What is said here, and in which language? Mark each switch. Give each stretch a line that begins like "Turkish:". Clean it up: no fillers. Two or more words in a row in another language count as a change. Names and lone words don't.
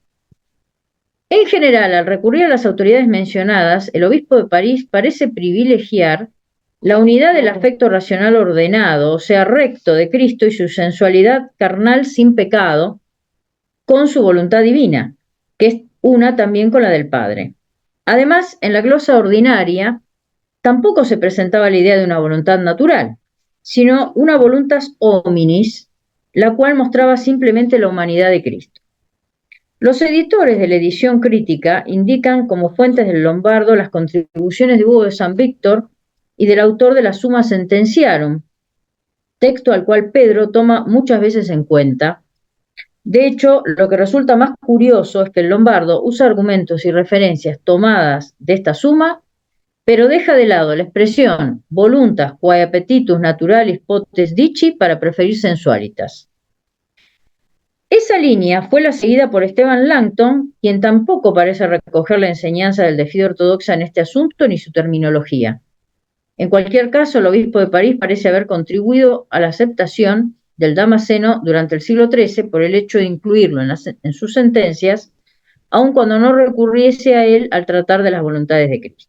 Spanish: En general, al recurrir a las autoridades mencionadas, el obispo de París parece privilegiar la unidad del afecto racional ordenado, o sea, recto de Cristo y su sensualidad carnal sin pecado, con su voluntad divina, que es una también con la del Padre. Además, en la glosa ordinaria tampoco se presentaba la idea de una voluntad natural, sino una
Latin: voluntas hominis,
Spanish: la cual mostraba simplemente la humanidad de Cristo. Los editores de la edición crítica indican como fuentes del Lombardo las contribuciones de Hugo de San Víctor y del autor de la Summa Sententiarum, texto al cual Pedro toma muchas veces en cuenta. De hecho, lo que resulta más curioso es que el Lombardo usa argumentos y referencias tomadas de esta suma, pero deja de lado la expresión
Latin: voluntas quae appetitus naturalis potes dici
Spanish: para preferir sensualitas. Esa línea fue la seguida por Esteban Langton, quien tampoco parece recoger la enseñanza del de fe ortodoxa en este asunto ni su terminología. En cualquier caso, el obispo de París parece haber contribuido a la aceptación del Damasceno durante el siglo XIII por el hecho de incluirlo en sus sentencias, aun cuando no recurriese a él al tratar de las voluntades de Cristo.